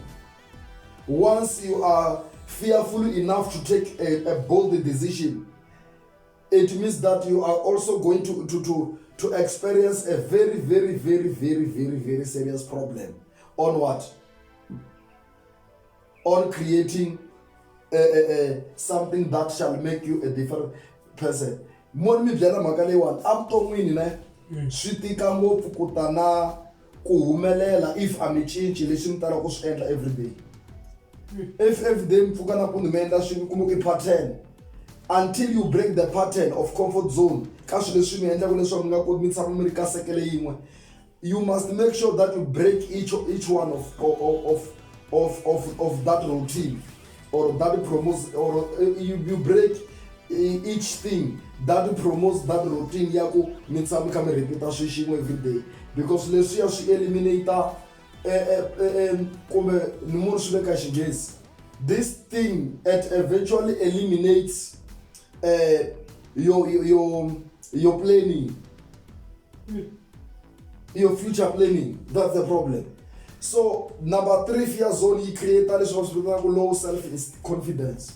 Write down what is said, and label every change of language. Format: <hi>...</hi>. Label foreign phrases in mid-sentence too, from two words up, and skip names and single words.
<en>Once you are fearful enough to take a bold decision, it means that you are also going to experience a very, very, very, very, very, very serious problem on what? On creating something that shall make you a different person.</en> <ts>Mon mi byela mhaka leyiwani a vuton'wini ne swi tika ngopfu ku ta na ku humelela if a mi cinci leswi mi talaka ku swi endla everyday.</ts> <en>If everyday</en> <ts>mi pfuka nampundzu mi endla swilo kuma ku pattern,</ts> <en>until you break the pattern of comfort zone</en> <ts>ka swilo leswi mi endlaka leswaku mi nga koti mi tshama mi ri ka sekele yin'we,</ts> <en>you must make sure that you break each one of that routine, or that promotes, or you break each thing that promotes that routine</en> <ts>ya ku mi tshama mi kha mi repeat swilo xin'we</ts> <en>every day, because</en> <ts>leswiya swi eliminate kumbe ni munhu swi veka xinghezi,</ts> <en>this thing eventually eliminates your planning, your future planning. That's the problem. So number 3 fear zone, you create low self-confidence.</en>